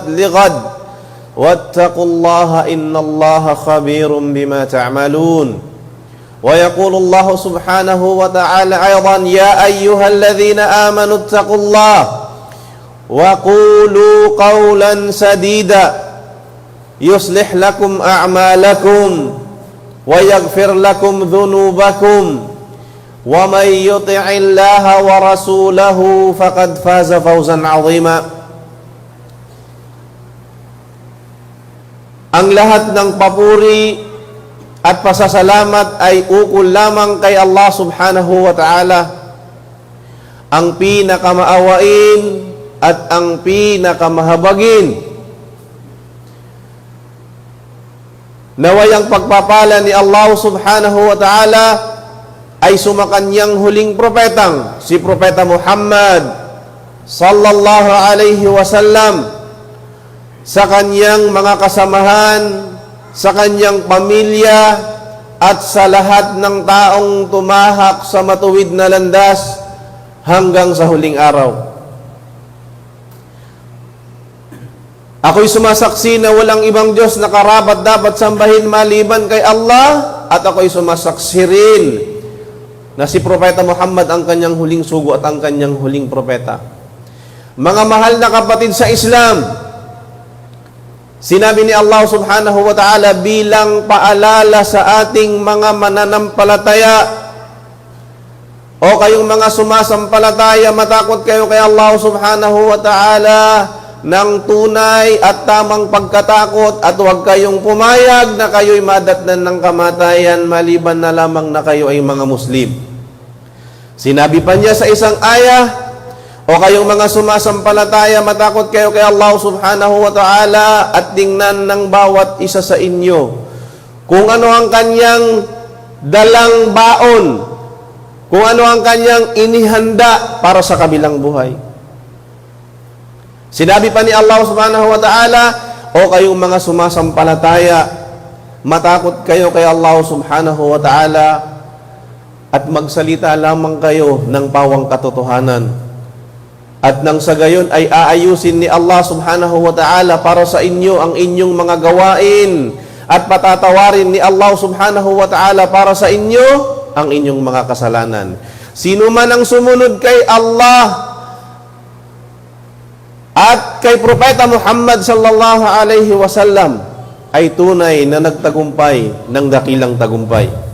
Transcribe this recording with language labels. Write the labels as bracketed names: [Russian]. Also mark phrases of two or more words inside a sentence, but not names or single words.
[Arabic] لغد واتقوا الله إن الله خبير بما تعملون ويقول الله سبحانه وتعالى أيضا يا أيها الذين آمنوا اتقوا الله وقولوا قولا سديدا يصلح لكم أعمالكم ويغفر لكم ذنوبكم ومن يطع الله ورسوله فقد فاز فوزا عظيما. [Filipino] Ang lahat ng papuri at pasasalamat ay ukol lamang kay Allah [Arabic] سبحانه وتعالى, [Filipino] ang pinakamaawain at ang pinakamahabagin. Naway ang pagpapala ni Allah [Arabic] سبحانه وتعالى [Filipino] ay sumakanyang huling propetang si Propeta Muhammad [Arabic] صلى الله عليه وسلم, [Filipino] sa kanyang mga kasamahan, sa kanyang pamilya at sa lahat ng taong tumahak sa matuwid na landas hanggang sa huling araw. Ako'y sumasaksi na walang ibang Diyos na karapat dapat sambahin maliban kay Allah, at ako'y sumasaksi rin na si Propeta Muhammad ang kanyang huling sugo at ang kanyang huling propeta. Mga mahal na kapatid sa Islam, sinabi ni Allah [Arabic] سبحانه وتعالى [Filipino] bilang paalala sa ating mga mananampalataya, o kayong mga sumasampalataya, matakot kayo kay Allah [Arabic] سبحانه وتعالى [Filipino] ng tunay at tamang pagkatakot, at huwag kayong pumayag na kayo'y madatnan ng kamatayan maliban na lamang na kayo ay mga Muslim. Sinabi pa niya sa isang ayah, o kayong mga sumasampalataya, matakot kayo kay Allah [Arabic] سبحانه وتعالى [Filipino] at tingnan ng bawat isa sa inyo kung ano ang kanyang dalang baon, kung ano ang kanyang inihanda para sa kabilang buhay. Sinabi pa ni Allah [Arabic] سبحانه وتعالى, [Filipino] o kayong mga sumasampalataya, matakot kayo kay Allah [Arabic] سبحانه وتعالى [Filipino] at magsalita lamang kayo ng pawang katotohanan. At nang sa gayon ay aayusin ni Allah [Arabic] سبحانه وتعالى [Filipino] para sa inyo ang inyong mga gawain, at patatawarin ni Allah [Arabic] سبحانه وتعالى [Filipino] para sa inyo ang inyong mga kasalanan. Sino man ang sumunod kay Allah at kay Propeta Muhammad [Arabic] صلى الله عليه وسلم [Filipino] ay tunay na nagtagumpay ng dakilang tagumpay.